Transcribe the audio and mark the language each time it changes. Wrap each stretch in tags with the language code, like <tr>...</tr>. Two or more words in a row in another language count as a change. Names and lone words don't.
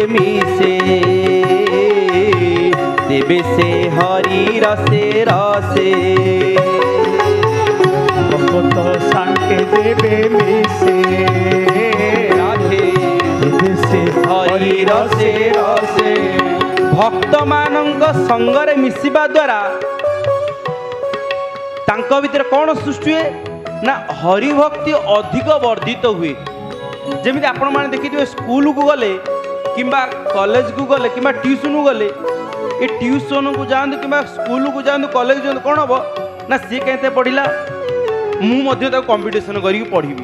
<or>ମିଶେ ତେବେ ସେ ହରି ରସେ ରସେ ଭକତ ସାଙ୍ଗେ ଦେବେ ମିଶେ রাধে ତେବେ ସେ ହରି ରସେ ରସେ ଭକ୍ତମାନଙ୍କ ସଙ୍ଗରେ ମିଶିବା ଦ୍ୱାରା ତାଙ୍କ ଭିତରେ କ'ଣ ସୃଷ୍ଟି ହୁଏ ନା ହରିଭକ୍ତି ଅଧିକ ବର୍ଦ୍ଧିତ ହୁଏ। ଯେମିତି ଆପଣମାନେ ଦେଖିଥିବେ ସ୍କୁଲକୁ ଗଲେ କିମ୍ବା କଲେଜକୁ ଗଲେ କିମ୍ବା ଟ୍ୟୁସନକୁ ଗଲେ ଏ ଟ୍ୟୁସନକୁ ଯାଆନ୍ତୁ କିମ୍ବା ସ୍କୁଲକୁ ଯାଆନ୍ତୁ କଲେଜ ଯାଆନ୍ତୁ କ'ଣ ହେବ ନା ସିଏ କେତେ ପଢ଼ିଲା ମୁଁ ମଧ୍ୟ ତାକୁ କମ୍ପିଟିସନ୍ କରିକି ପଢ଼ିବି।</or>